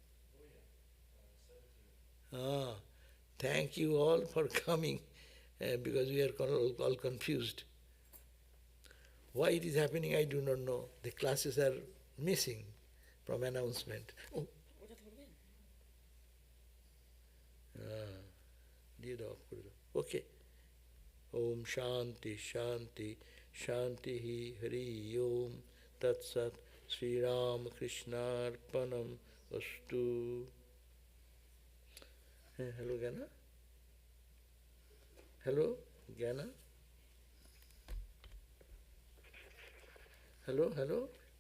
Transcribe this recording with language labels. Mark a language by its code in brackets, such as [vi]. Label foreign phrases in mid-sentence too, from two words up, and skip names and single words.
[en] Thank you all for coming because we are all confused. Why it is happening, I do not know. The classes are missing. from announcement. Oh. [bn] দিয়ে দাও, করে দাও। [en] Okay. [sa] ॐ शान्ति शान्ति शान्ति हरि ॐ तत् सत् श्री राम कृष्णार्पणम् अस्तु. [en] Hello Gana. Hello Gana. Hello, hello.